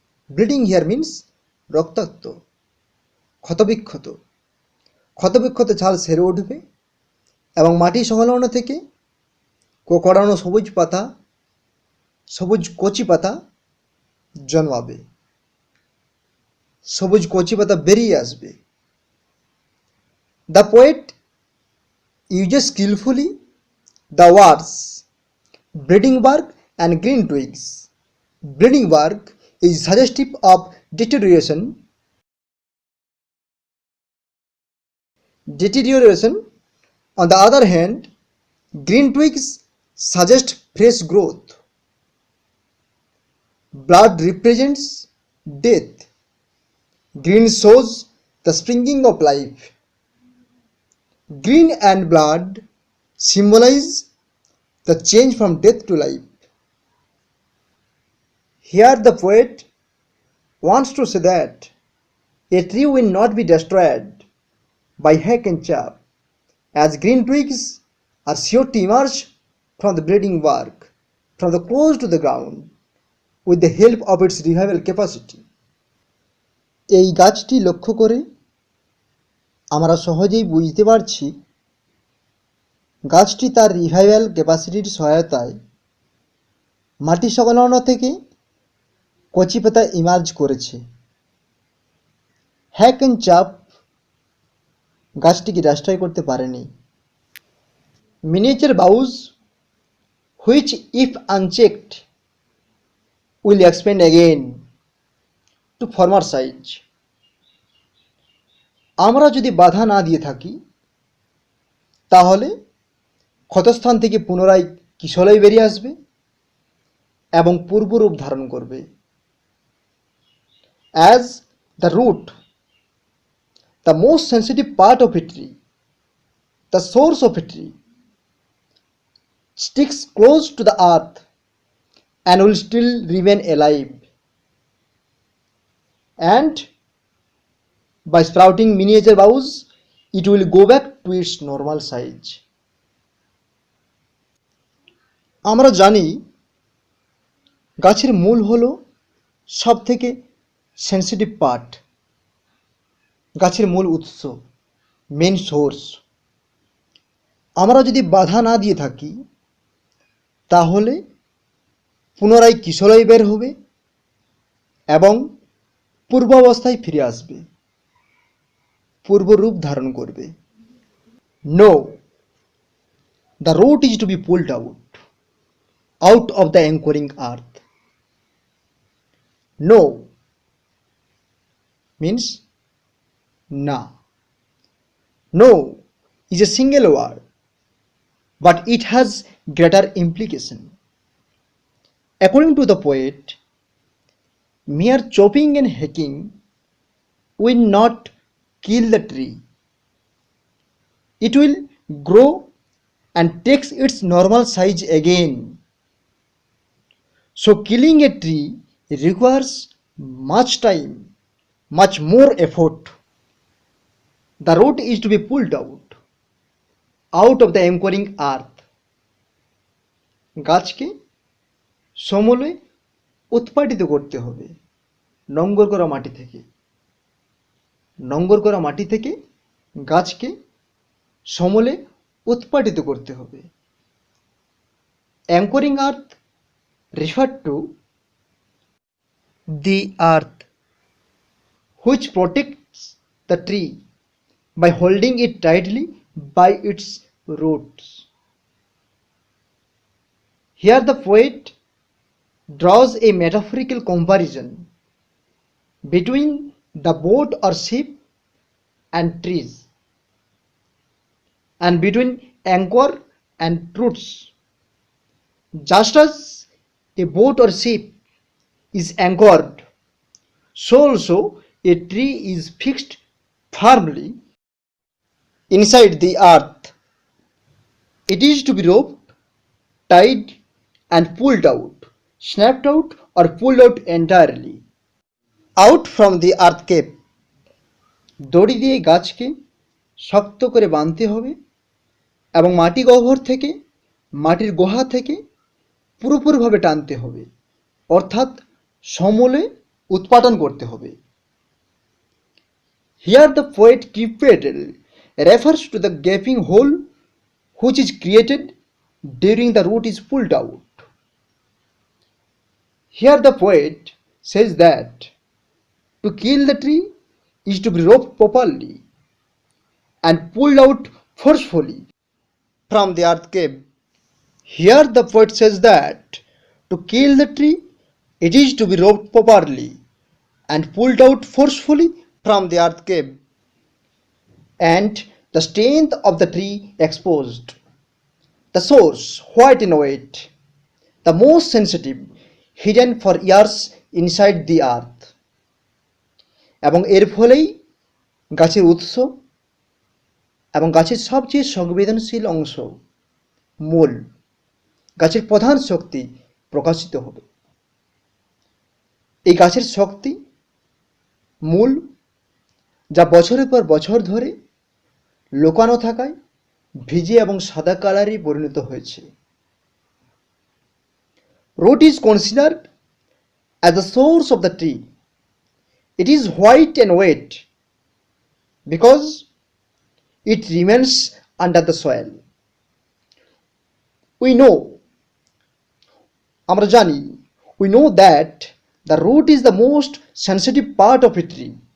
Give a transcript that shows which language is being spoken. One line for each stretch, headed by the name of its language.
English: Bleeding here means
Bangla: রক্তাক্ত, ক্ষতবিক্ষত। ক্ষতবিক্ষত ছাল সেরে উঠবে এবং মাটি সংলগ্ন থেকে কোকড়ানো সবুজ পাতা, সবুজ কচি পাতা জন্মাবে, সবুজ কচি পাতা বেরিয়ে আসবে।
English: The poet uses skillfully the words bleeding bark and green twigs. Bleeding bark is suggestive of deterioration. On the other hand, green twigs suggest fresh growth. Blood represents death. Green shows the springing of life. Green and blood symbolize the change from death to life. Here the poet wants to say that a tree will not be destroyed by hack and chop, as green twigs are sure to emerge from the bleeding bark, from the close to the ground, with the help of its revival capacity.
Bangla: এই গাছটি লক্ষ্য করে আমরা সহজেই বুঝতে পারছি গাছটি তার রিভাইভাল ক্যাপাসিটির সহায়তায় মাটি সংলগ্ন থেকে কচি পাতা ইমার্জ করেছে।
English: hack and chop
Bangla: গাছটিকে ডিস্ট্রয় করতে পারেনি।
English: Miniature boughs which if unchecked will expand again to former size।
Bangla: আমরা যদি বাধা না দিয়ে থাকি তাহলে ক্ষতস্থান থেকে পুনরায় কিশলয় বেরিয়ে আসবে এবং পূর্বরূপ ধারণ করবে।
English: As the root, the most sensitive part of a tree, the source of a tree, sticks close to the earth and will still remain alive. And by sprouting miniature boughs, it will go back to its normal size.
Bangla: আমরা জানি গাছের মূল হলো সবথেকে
English: sensitive part,
Bangla: গাছের মূল উৎস,
English: Main source.
Bangla: আমরা যদি বাধা না দিয়ে থাকি তাহলে পুনরায় কিশলয় বের হবে এবং পূর্বাবস্থায় ফিরে আসবে, পূর্বরূপ ধারণ করবে।
English: No, the root is to be pulled out of the anchoring earth. No means na. No is a single word, but it has greater implication. According to the poet, mere chopping and hacking will not kill the tree. It will grow and takes its normal size again. So killing a tree requires much time, much more effort. The root is to be pulled out of the anchoring earth.
Bangla: গাছকে সমূলে উৎপাটিত করতে হবে নোংর করা মাটি থেকে। নোংর করা মাটি থেকে গাছকে সমূলে উৎপাটিত করতে হবে।
English: Anchoring earth refer to the earth which protects the tree by holding it tightly by its roots. Here the poet draws a metaphorical comparison between the boat or ship and trees, and between anchor and roots. Just as a boat or ship is anchored, so also a tree is fixed firmly inside the earth. It is to be roped, tied and pulled out, snapped out or pulled out entirely out from the earth cave. দড়ি দিয়ে গাছকে শক্ত করে বাঁধতে হবে এবং মাটি গহ্বর থেকে, মাটির গুহা থেকে পুরোপুরিভাবে টানতে হবে, অর্থাৎ সমূলে উৎপাটন করতে হবে। Here the poet cryptally refers to the gaping hole which is created during the root is pulled out. Here the poet says that to kill the tree is to be roped properly and pulled out forcefully from the earth cave. Here the poet says that to kill the tree it is to be roped properly and pulled out forcefully from the earth cave, and the strength of the tree exposed. The source, white in weight, the most sensitive, hidden for years inside the earth.
Bangla: এবং এর ফলেই গাছের উৎস এবং গাছের সবচেয়ে সংবেদনশীল অংশ, মূল, গাছের প্রধান শক্তি প্রকাশিত হবে। এই গাছের শক্তি, মূল, যা বছরের পর বছর ধরে লুকানো থাকায় ভিজে এবং সাদা কালারে পরিণত হয়েছে।
English: Root is considered as the source of the tree. It is white and wet because it remains under the soil. We know,
Bangla: আমরা জানি,
English: we know that the root is the most sensitive part of a tree.